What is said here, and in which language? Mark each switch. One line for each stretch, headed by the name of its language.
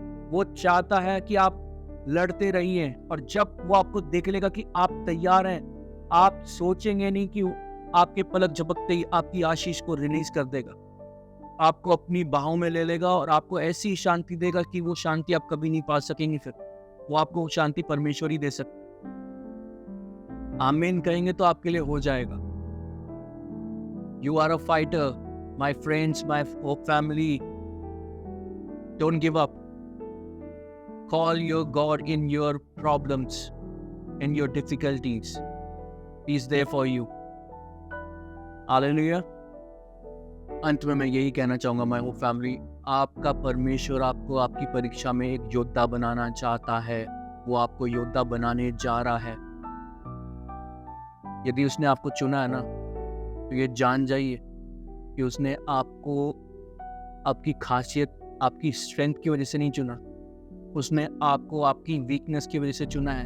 Hindi: वो चाहता है कि आप लड़ते रहिए, और जब वो आपको देख लेगा कि आप तैयार हैं, आप सोचेंगे नहीं कि आपके पलक झपकते ही आपकी आशीष को रिलीज कर देगा, आपको अपनी बाहों में ले लेगा और आपको ऐसी शांति देगा कि वो शांति आप कभी नहीं पा सकेंगे। फिर वो आपको शांति परमेश्वर ही दे सकता है। आमीन कहेंगे तो आपके लिए हो जाएगा।
English: You are a fighter my friends, my hope family, don't give up. Call your God in your problems, in your difficulties. He is there for you. Hallelujah.
Hindi: अंत में मैं यही कहना चाहूँगा,
English: my hope family,
Hindi: आपका परमेश्वर आपको आपकी परीक्षा में एक योद्धा बनाना चाहता है। वो आपको योद्धा बनाने जा रहा है। यदि उसने आपको चुना है ना, तो ये जान जाइए कि उसने आपको आपकी खासियत, आपकी स्ट्रेंथ की वजह से नहीं चुना, उसने आपको आपकी वीकनेस की वजह से चुना है।